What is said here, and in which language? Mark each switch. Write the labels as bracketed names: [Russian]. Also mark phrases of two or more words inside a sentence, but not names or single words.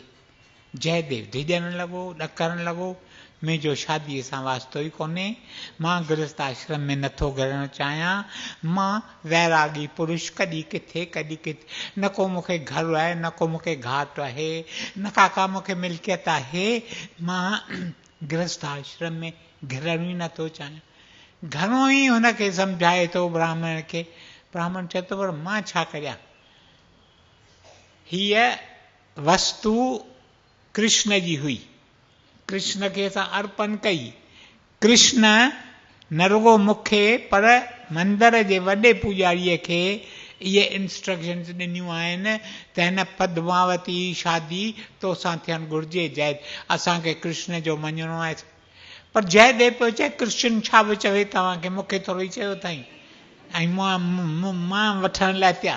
[Sindhi] जयदेव धिॼण लॻो, ॾकणु लॻो, मुंहिंजो शादीअ सां वास्तो ई कोन्हे, मां गृहस्थ आश्रम में नथो घरणु चाहियां, मां वैरागी पुरुष, कॾहिं किथे कॾहिं किथे, न को मूंखे घरु आहे, न को मूंखे घाट आहे, न का मूंखे मिल्कियत आहे, मां गृहस्थ आश्रम में घिरणु ई नथो चाहियां। घणो ई हुनखे सम्झाए थो ब्राह्मण खे। ब्राह्मण चए थो पर मां छा करियां? हीअ वस्तु कृष्ण जी हुई, कृष्ण खे असां अर्पण कई। कृष्ण न रुगो मूंखे पर मंदर जे वॾे पुॼारीअ खे इहे इंस्ट्रक्शन्स ॾिनियूं आहिनि त हिन पद्मावती शादी तोसां थियणु घुरिजे। जय असांखे कृष्ण जो मञिणो आहे। पर जयदेव पियो चए कृष्ण छा बि चवे तव्हांखे, मूंखे थोरो ई चयो अथई ऐं मां वठण लाइ तयारु।